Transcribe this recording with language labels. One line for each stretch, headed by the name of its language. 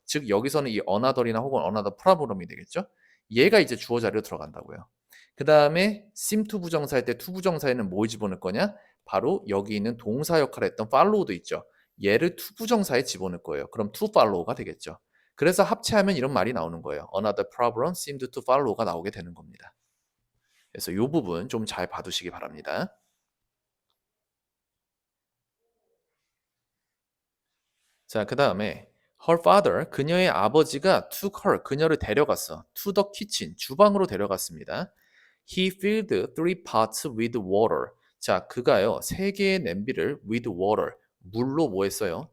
Korean: 즉 여기서는 이 another이나 혹은 another problem이 되겠죠. 얘가 이제 주어 자리로 들어간다고요. 그 다음에 seem to 부정사할 때 to 부정사에는 뭘 집어넣을 거냐? 바로 여기 있는 동사 역할을 했던 follow도 있죠. 얘를 to 부정사에 집어넣을 거예요. 그럼 to follow가 되겠죠. 그래서 합체하면 이런 말이 나오는 거예요.
English: Another problem seemed to follow가
Korean: 나오게 되는 겁니다. 그래서 이 부분 좀 잘 봐두시기 바랍니다. 자, 그 다음에
English: her father,
Korean: 그녀의 아버지가
English: took her,
Korean: 그녀를 데려갔어.
English: to the kitchen,
Korean: 주방으로 데려갔습니다.
English: He filled 3 pots with water.
Korean: 자, 그가요, 3개의 냄비를
English: with water,
Korean: 물로 뭐 했어요?